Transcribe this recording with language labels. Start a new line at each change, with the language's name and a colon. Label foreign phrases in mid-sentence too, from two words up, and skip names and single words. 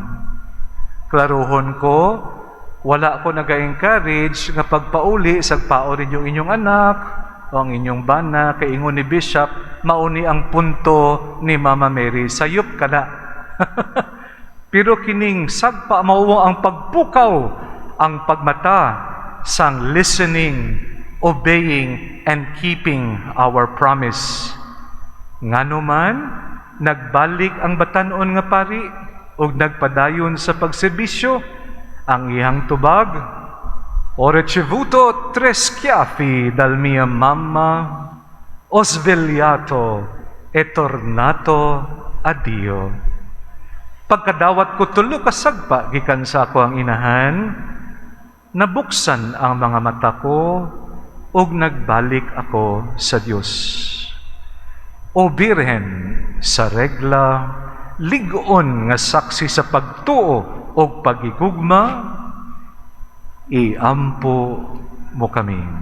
Cebuano: Klaruhon ko, wala ko naga-encourage nga pagpauli sagpaon ninyo inyong anak o ang inyong bana, kay ingon ni Bishop, mauni ang punto ni Mama Mary, sayop ka na. Pero kining sagpa mao ang pagpukaw, ang pagmata sang
English: listening, obeying, and keeping our promise.
Cebuano: Ngano man, nagbalik ang batan-on nga pari ug nagpadayon sa pagserbisyo. Ang iyang tubag,
Italian: "O ricevuto tre schiaffi dal mia mamma, ho svegliato e tornato a Dio."
Cebuano: Pagkadawat ko tulo ka sagpa gikan sa ako ang inahan, nabuksan ang mga mata ko ug nagbalik ako sa Dios. O Birhen sa regla, lig-on nga saksi sa pagtuo o pagigugma, iampo mo kami.